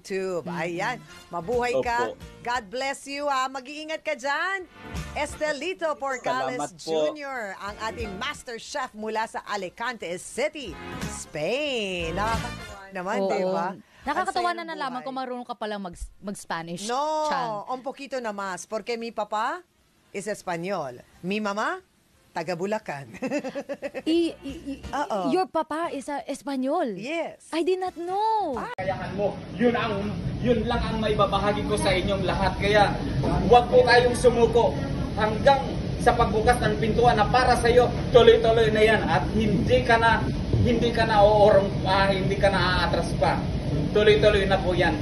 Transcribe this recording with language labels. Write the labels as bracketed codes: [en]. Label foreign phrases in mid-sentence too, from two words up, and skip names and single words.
[tl] YouTube. Ayan, mabuhay ka. Opo. [en] God bless you. [tl] Mag-iingat ka dyan. Estelito Porcales Salamat po. Jr., ang ating [en] master chef [tl] mula sa Alicante City, Spain. Nakakatuwa naman, Oo. di ba? Nakakatawa Ang na saya ng nalaman buhay. kung marunong ka palang mag-Spanish. [es] No, Chan. un poquito na más. Porque mi papá es español. Mi mamá, [tl] taga Bulacan. Oo. [en] Your papa is a Espanyol. Yes. I did not know. [tl] Kakayahan mo. Yun lang ang may babahagi ko sa inyong lahat. Kaya huwag po kayong sumuko hanggang sa pagbukas ng pintuan na para sa iyo. Tuloy-tuloy na yan at hindi ka na oorong pa, hindi ka na aatras pa. Tuloy-tuloy na po yan.